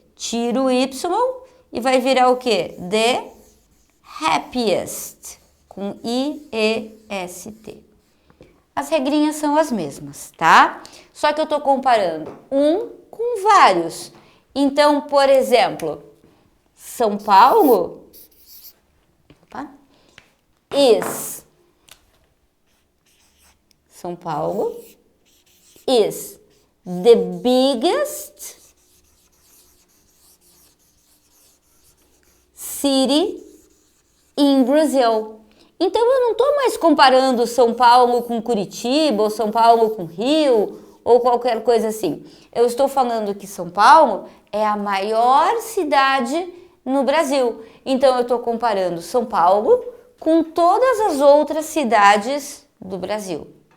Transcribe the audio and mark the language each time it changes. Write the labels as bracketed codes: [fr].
[pt] Tiro o Y e vai virar o quê? [en] The happiest, [pt] com I-E-S-T. As regrinhas são as mesmas, tá? Só que eu tô comparando um com vários. Então, por exemplo, São Paulo is. [en] São Paulo is the biggest city in Brazil. [pt] Então, eu não estou mais comparando São Paulo com Curitiba, ou São Paulo com Rio, ou qualquer coisa assim. Eu estou falando que São Paulo é a maior cidade no Brasil. Então, eu estou comparando São Paulo com todas as outras cidades do Brasil.